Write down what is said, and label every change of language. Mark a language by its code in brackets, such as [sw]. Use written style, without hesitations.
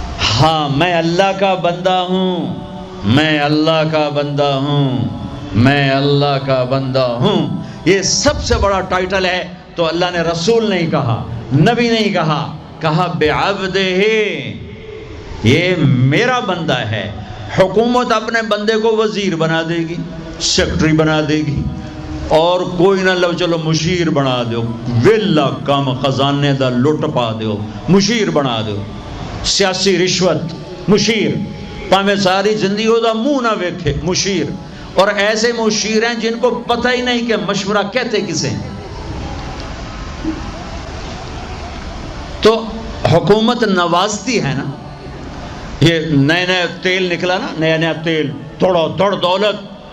[ur] ہاں میں اللہ کا بندہ ہوں، میں اللہ کا بندہ ہوں، میں اللہ کا بندہ ہوں. یہ سب سے بڑا ٹائٹل ہے. تو اللہ نے رسول نہیں کہا، نبی نہیں کہا، کہا بعبدہ، یہ میرا بندہ ہے. حکومت اپنے بندے کو وزیر بنا دے گی، سیکٹری بنا دے گی، اور کوئی نہ لو چلو مشیر بنا دو، [pa] ویلا کم خزانے دا لٹ پا دو، [ur] مشیر بنا دو. [pa] سیاسی رشوت، مشیر، پاویں ساری زندگی دا منہ نہ ویکھے، مشیر. [ur] اور ایسے مشیر ہیں جن کو پتہ ہی نہیں کہ مشورہ کہتے کسے. تو حکومت نوازتی ہے نا. یہ نئے نئے تیل نکلا نا، نیا نیا تیل، تھوڑا دوڑ دولت.